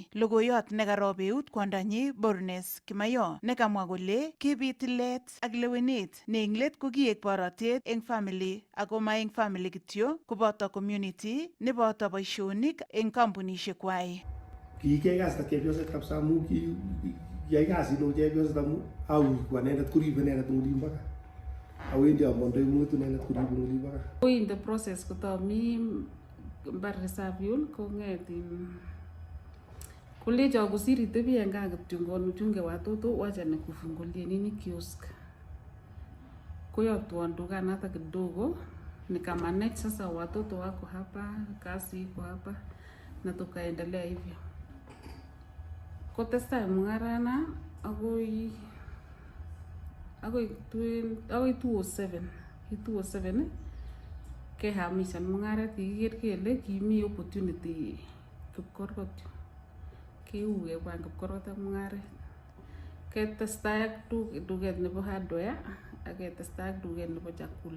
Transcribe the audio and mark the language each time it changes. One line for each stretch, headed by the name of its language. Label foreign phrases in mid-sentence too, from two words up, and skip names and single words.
Kalenjin: Logoiyot nekaro beut kwondonyi Bornes Kimayo nekamwa kole kibit tilet ak lewenet ne eng let ko kiek borotet eng family ako ma eng family kityo koboto community neboto boisionik eng kampunishek kwai. Kikiyai kasit ak chepyoset kabisa amu kiyai kasit neu chepyoset amu aui kwa nendet kuribe nendet eng olin baka. Awendi amondoi mutu nendet kuribe eng olin baka.
English: In the process
Kalenjin: kotomi mbar reserve yun kong'etin kulecho kusiri tebi en kaa kityo ngono
Swahili: chunge watoto wacha nikufungulie nini kiosk. Kuyotwa dukanata kidogo nikamanage sasa watoto wako hapa, kazi iko hapa na tukaendelea hivyo.
Kalenjin: Kotesta mung'arana agoi 2007 kehamishan mung'aret kikiker kele kimi opportunity kipkorkot. Kiuge kwan kipkorkot ak mung'aret. Ketestai ak duket nebo hardware ak ketestai ak duket nebo chakula.